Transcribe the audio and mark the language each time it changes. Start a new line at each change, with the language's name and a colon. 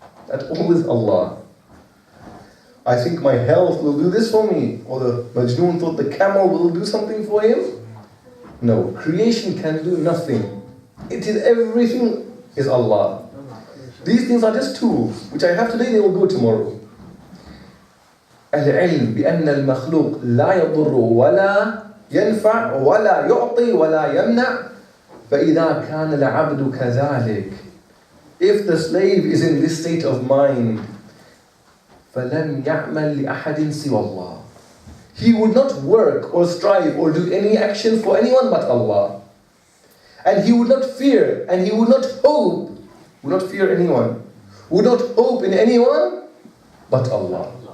English: That all is Allah. I think my health will do this for me. Or the Majnoon thought the camel will do something for him. No, creation can do nothing. It is everything is Allah. These things are just tools, which I have today, they will go tomorrow.
Arabic: العلم بأن المخلوق لا يضر ولا ينفع ولا يعطي ولا يمنع فإذا كان العبد كذلك.
English: If the slave is in this state of mind,
Arabic: فَلَمْ يَعْمَلْ لِأَحَدٍ سِوَى اللَّهِ.
English: He would not work or strive or do any action for anyone but Allah. And he would not fear, and he would not hope, would not fear anyone, would not hope in anyone but Allah.